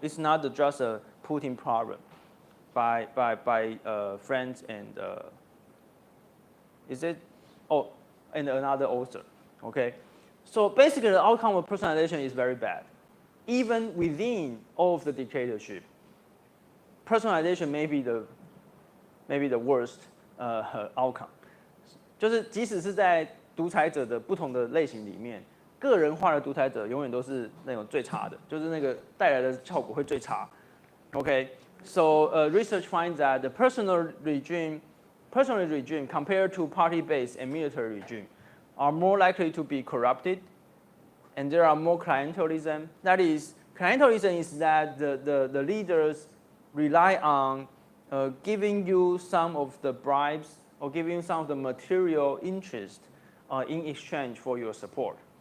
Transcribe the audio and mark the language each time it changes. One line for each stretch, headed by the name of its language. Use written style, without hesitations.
English: It's not just a Putin problem by French and is it? Oh, and another author. Okay, so basically the outcome of personalization is very bad. Even within all of the dictatorship, personalization may be the worst outcome.
Chinese: 就是即使是在独裁者的不同的类型里面，个人化的独裁者永远都是那种最差的，就是那个带来的效果会最差。
English: Okay, so research finds that the personal regime compared to party-based and military regime are more likely to be corrupted, and there are more clientelism. That is, clientelism is that the leaders rely on giving you some of the bribes or giving you some of the material interest in exchange for your support.